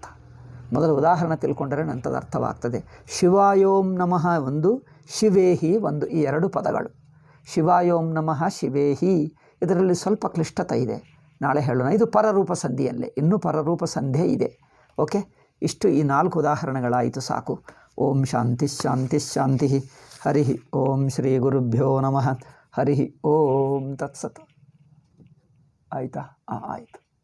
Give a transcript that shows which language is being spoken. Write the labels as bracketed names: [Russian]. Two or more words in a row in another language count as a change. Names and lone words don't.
[Kannada] ಮೊದಲು ಉದಾಹರಣೆ ತಿಳ್ಕೊಂಡರೆ ನಂತರ ಅರ್ಥವಾಗ್ತದೆ. [Sanskrit] ಶಿವಾಯೋಂ ನಮಃ [Kannada] ಒಂದು, ಶಿವೇಹಿ ಒಂದು, ಈ 2 ಪದಗಳು. [Sanskrit] ಶಿವಾಯೋಂ ನಮಃ ಶಿವೇಹಿ. [Kannada] ಇದರಲ್ಲಿ ಸ್ವಲ್ಪ ಕ್ಲಿಷ್ಟತೆ ಇದೆ, ನಾಳೆ ಹೇಳೋಣ. ಇದು ಪರರೂಪ ಸಂಧಿಯಲ್ಲೇ, ಇನ್ನೂ ಪರರೂಪ ಸಂಧಿ ಇದೆ. ಓಕೆ. ಇಷ್ಟು ಈ 4 ಉದಾಹರಣೆಗಳಾಯಿತು, ಸಾಕು. [Sanskrit] ಓಂ ಶಾಂತಿ ಶಾಂತಿ ಶಾಂತಿ. ಹರಿ ಓಂ ಶ್ರೀ ಗುರುಭ್ಯೋ ನಮಃ. ಹರಿ ಓಂ ತತ್ಸತ್. [Kannada] ಆಯಿತಾ? ಆಯಿತು.